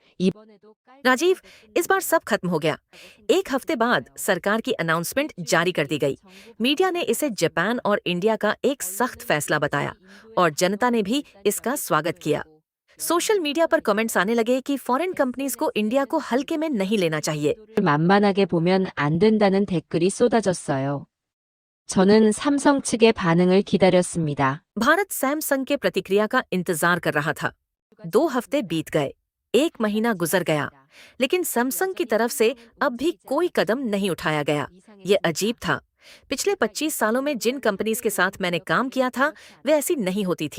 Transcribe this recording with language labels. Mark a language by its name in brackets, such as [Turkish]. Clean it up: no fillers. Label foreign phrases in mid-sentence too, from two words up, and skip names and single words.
[Hindi] राजीव, इस बार सब खत्म हो गया। एक हफ्ते बाद सरकार की अनाउंसमेंट जारी कर दी गई। मीडिया ने इसे जापान और इंडिया का एक सख्त फैसला बताया और जनता ने भी इसका स्वागत किया। [English] social media [Hindi] पर कमेंट्स आने लगे कि [English] foreign companies [Hindi] को इंडिया को हल्के में नहीं लेना चाहिए। [Korean] 만만하게 보면 안 된다는 댓글이 쏟아졌어요. 저는 삼성 측의 반응을 기다렸습니다. [Hindi] भारत सैमसंग के प्रतिक्रिया का इंतजार कर रहा था। 2 हफ्ते बीत गए, 1 महीना गुजर गया, लेकिन सैमसंग की तरफ से अब भी कोई कदम नहीं उठाया गया। ये अजीब था। पिछले 25 सालों में जिन कंपनीज के साथ मैंने काम किया था वे ऐसी नहीं होती थीं।